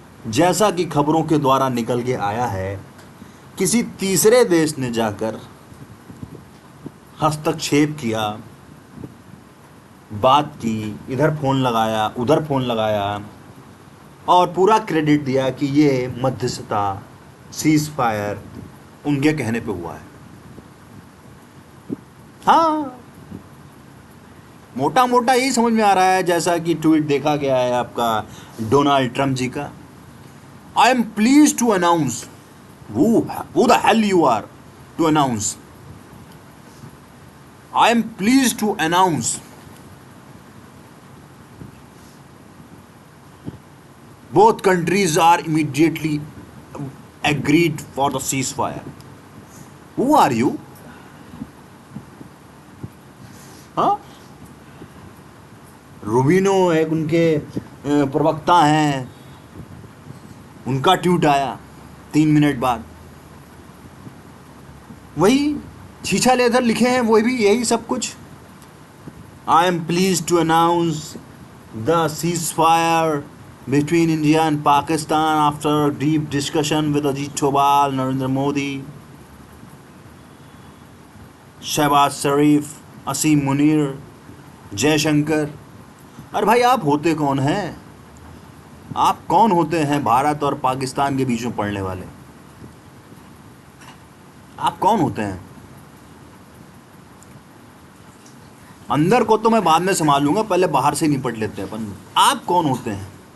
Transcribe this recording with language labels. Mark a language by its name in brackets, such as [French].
[Hindi] जैसा कि खबरों के द्वारा निकल के आया है, किसी तीसरे देश ने जाकर हस्तक्षेप किया, बात की, इधर फ़ोन लगाया, उधर फ़ोन लगाया और पूरा क्रेडिट दिया कि ये मध्यस्थता, सीज फायर उनके कहने पे हुआ है। हाँ, मोटा मोटा यही समझ में आ रहा है, जैसा कि ट्वीट देखा गया है आपका डोनाल्ड ट्रंप जी का। [English] I am please to announce, who the hell you are to announce? I am pleased to announce both countries are immediately agreed for the ceasefire. Who are you? [Hindi] हाँ, रूबिनो एक उनके प्रवक्ता हैं, उनका ट्वीट आया 3 minute बाद। वही छीछा लेदर लिखे हैं, वही भी यही सब कुछ। [English] I am please to announce the ceasefire between India and Pakistan after a deep discussion with Ajit Doval, Narendra Modi, Shehbaz Sharif, Asim Munir, Jaishankar. [Hindi] अरे भाई, आप होते कौन हैं? आप कौन होते हैं भारत और पाकिस्तान के बीच में पड़ने वाले? आप कौन होते हैं? अंदर को तो मैं बाद में संभालूंगा, पहले बाहर से निपट लेते हैं अपन। आप कौन होते हैं?